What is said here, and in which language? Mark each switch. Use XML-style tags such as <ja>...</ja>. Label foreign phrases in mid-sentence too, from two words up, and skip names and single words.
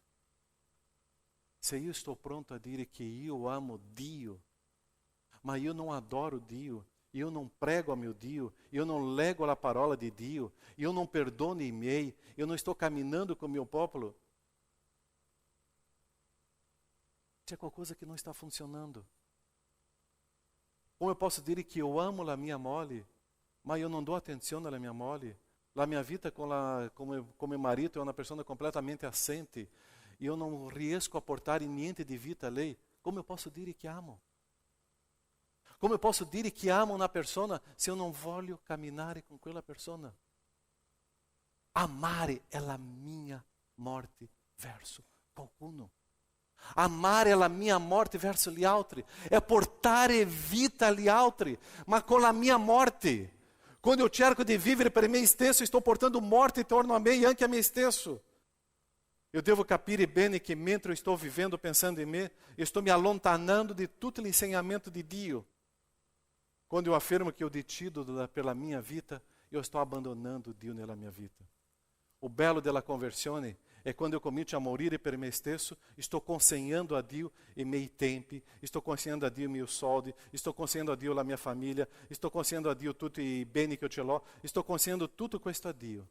<it>Se io sto pronto a dire che io amo Dio, ma io non adoro Dio, io non prego a mio Dio, io non leggo la parola di Dio, io non perdono i miei, io non sto camminando</it> <pt>com o</pt> <it>mio popolo, c'è qualcosa che non sta funzionando. Come eu posso dire</it> <pt>que eu</pt> <it>amo la mia moglie, ma io non do attenzione alla mia moglie? La mia vita come marito è una persona completamente assente. Io non riesco a portare niente di vita a lei. Come eu posso dire che amo? Come eu posso dire che amo una persona se eu non voglio camminare con quella persona? Amare è la mia morte verso qualcuno. Amare è la mia morte verso gli altri. È portare vita agli altri, ma con la mia morte. Quando eu cerco de vivere per me stesso,</it> <pt>estou portando morte</pt> <it>intorno a me e anche a me stesso.</it> <pt>Eu devo</pt> <it>capire bene</it> <pt>que mentre eu estou vivendo pensando em mim, eu estou me allontanando de</pt> <it>tutto l'insegnamento di Dio.</it> <pt>Quando eu afirmo que eu decido pela minha vida, eu estou abandonando Dio</pt> <it>nella mia vita. O bello della conversione è quando eu comincio a morire per me stesso, estou consegnando a Dio i miei tempi, estou consegnando a Dio i miei soldi, estou consegnando a Dio la mia famiglia, estou consegnando a Dio tutti i beni che eu ce l'ho, estou consegnando tutto questo a Dio.</it>